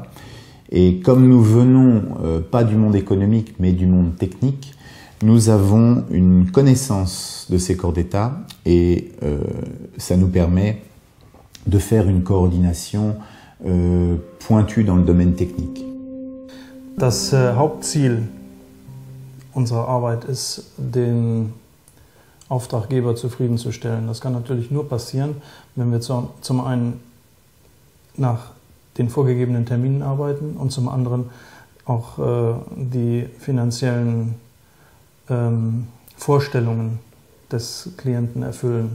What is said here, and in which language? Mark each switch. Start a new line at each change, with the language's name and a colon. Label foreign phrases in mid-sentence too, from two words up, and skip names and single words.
French: Et comme nous venons pas du monde économique, mais du monde technique, nous avons une connaissance de ces corps d'État et ça nous permet de faire une coordination pointue dans le domaine technique.
German: Das Hauptziel unserer Arbeit ist, den Auftraggeber zufriedenzustellen. Das kann natürlich nur passieren, wenn wir zum einen nach den vorgegebenen Terminen arbeiten und zum anderen auch die finanziellen Vorstellungen des Klienten erfüllen.